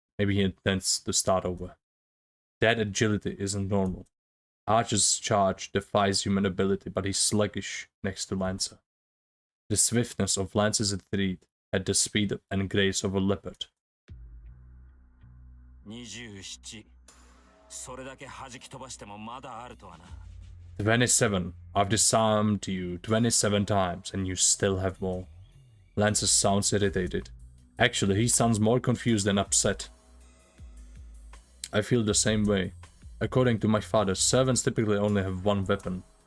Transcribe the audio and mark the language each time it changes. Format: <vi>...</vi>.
<en>Maybe he intends to start over. That agility isn't normal. Archer's charge defies human ability, but he's sluggish next to Lancer. The swiftness of Lancer's retreat had the speed and grace of a leopard. 27.</en> <ja>それだけ弾き飛ばしてもまだあるとはな。</ja> <en>27. I've disarmed you 27 times and you still have more. Lancer sounds irritated. Actually, he sounds more confused than upset. I feel the same way. According to my father, servants typically only have one weapon.</en>